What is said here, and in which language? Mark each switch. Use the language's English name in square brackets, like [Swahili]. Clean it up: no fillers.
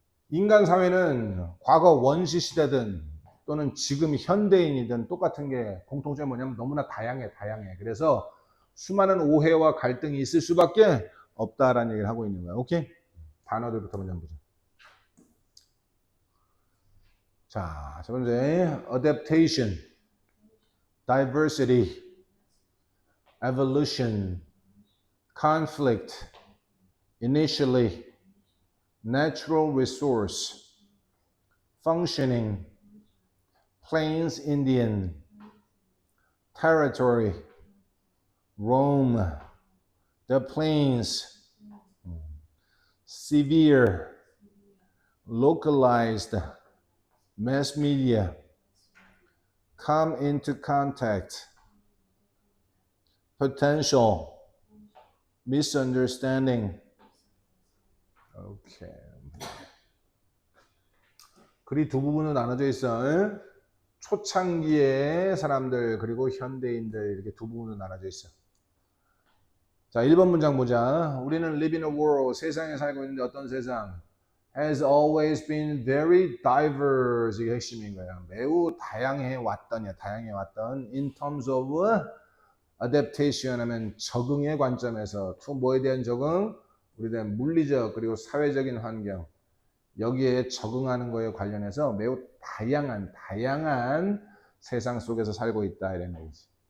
[Korean] 인간 사회는 과거 원시 시대든 또는 지금 현대인이든 똑같은 게 공통점이 뭐냐면 너무나 다양해. 그래서 수많은 오해와 갈등이 있을 수밖에 없다라는 얘기를 하고 있는 거야. 오케이? 단어들부터 먼저 보자. 자, 첫 번째, [English] adaptation, diversity, evolution, conflict, initially, natural resource, functioning, Plains Indian, territory, Rome, the plains, severe, localized, mass media, come into contact, potential misunderstanding. [Korean] 오케이. 글이 두 부분으로 나눠져 있어. 응? 초창기의 사람들 그리고 현대인들 이렇게 두 부분으로 나눠져 있어. 자, 1번 문장 보자. 우리는 [English] live in a world, [Korean] 세상에 살고 있는데 어떤 세상? [English] has always been very diverse. [Korean] 이게 핵심인 거야. 매우 다양해 왔더냐, 다양해 왔던 [English] in terms of adaptation [Korean] 하면 적응의 관점에서 to 뭐에 대한 적응? 우리에 대한 물리적 그리고 사회적인 환경 여기에 적응하는 거에 관련해서 매우 다양한 세상 속에서 살고 있다 이런 얘기지.